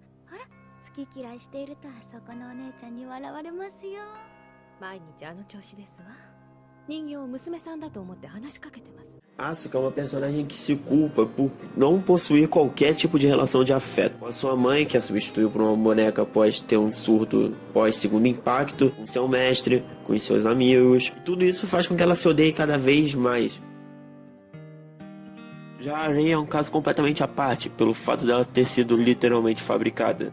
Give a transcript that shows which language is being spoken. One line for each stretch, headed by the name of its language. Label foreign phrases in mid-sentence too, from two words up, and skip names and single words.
Japanese: ほら、好き嫌いしているとそこのお姉ちゃんに笑われますよ。毎日あの調子ですわ。人形を娘さんだと思って話しかけてます。
Portuguese: Asuka é uma personagem que se culpa por não possuir qualquer tipo de relação de afeto. Com a sua mãe, que a substituiu por uma boneca após ter um surto pós-segundo impacto, com seu mestre, com os seus amigos. E tudo isso faz com que ela se odeie cada vez mais. Já a Rei é um caso completamente à parte, pelo fato dela ter sido literalmente fabricada.